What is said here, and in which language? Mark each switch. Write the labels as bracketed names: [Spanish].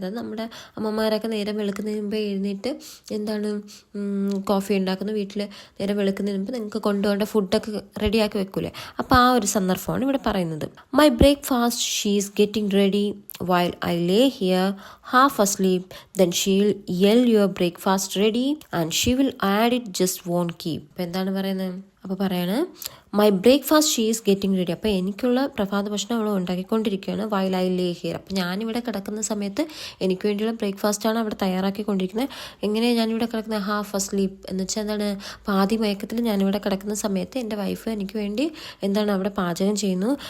[Malayalam] അതായത് നമ്മുടെ അമ്മമാരൊക്കെ നേരം വെളുക്കുന്നതിന് മുമ്പേ എഴുന്നേറ്റ് എന്താണ്, കോഫി ഉണ്ടാക്കുന്നു. വീട്ടിൽ നേരം വെളുക്കുന്നതിന് മുമ്പ് നിങ്ങൾക്ക് കൊണ്ടുപോകേണ്ട ഫുഡൊക്കെ റെഡിയാക്കി വെക്കൂലേ. അപ്പോൾ ആ ഒരു സന്ദർഭമാണ് ഇവിടെ പറയുന്നത്. [English] My breakfast she is getting ready while I lay here half asleep. Then she'll yell your breakfast ready and she will add it just won't keep. [Malayalam] അപ്പോൾ എന്താണ് പറയുന്നത്, അപ്പോൾ പറയാണ് [English] My breakfast she is getting ready. [Malayalam] അപ്പോൾ എനിക്കുള്ള പ്രഭാത ഭക്ഷണം അവൾ ഉണ്ടാക്കിക്കൊണ്ടിരിക്കുകയാണ്. [English] while I lay here, [Malayalam] അപ്പോൾ ഞാനിവിടെ കിടക്കുന്ന സമയത്ത് എനിക്ക് വേണ്ടിയുള്ള ബ്രേക്ക്ഫാസ്റ്റാണ് അവിടെ തയ്യാറാക്കിക്കൊണ്ടിരിക്കുന്നത്. എങ്ങനെയാണ് ഞാനിവിടെ കിടക്കുന്നത്, [English] half asleep [Malayalam] എന്ന് വെച്ചാൽ എന്താണ്, പാതി മയക്കത്തിൽ ഞാനിവിടെ കിടക്കുന്ന സമയത്ത് എൻ്റെ വൈഫ് എനിക്ക് വേണ്ടി എന്താണ് അവിടെ പാചകം ചെയ്യുന്നു.